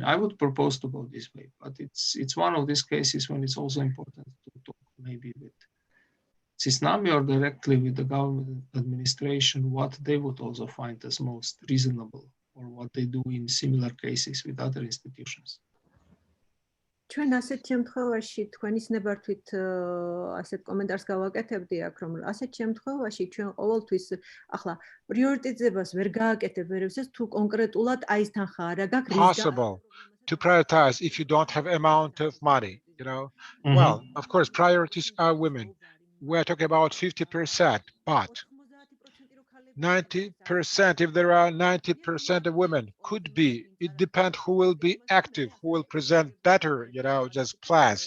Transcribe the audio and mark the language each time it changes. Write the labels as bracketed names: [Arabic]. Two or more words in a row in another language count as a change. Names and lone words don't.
[English] I would propose to go this way, but it's one of these cases when it's also important to talk maybe with SISNAMI or directly with the government administration, what they would also find as most reasonable, or what they do in similar cases with other institutions. [Georgian] ჩვენ ასეთ შემთხვევაში თქვენის ნებართვით ასეთ კომენტარს გავაკეთებდი აქ, რომ ასეთ შემთხვევაში ჩვენ ყოველთვის ახლა პრიორიტეტებას ვერ გააკეთებ ერევსას თუ კონკრეტულად აი ეს თანხა არა გაქვს. [English] Possible to prioritize if you don't have amount of money, you know. Well, of course, priorities are women. We're talking about 50%, but 90%, if there are 90% of women, could be. It depends who will be active, who will present better, you know, just plans.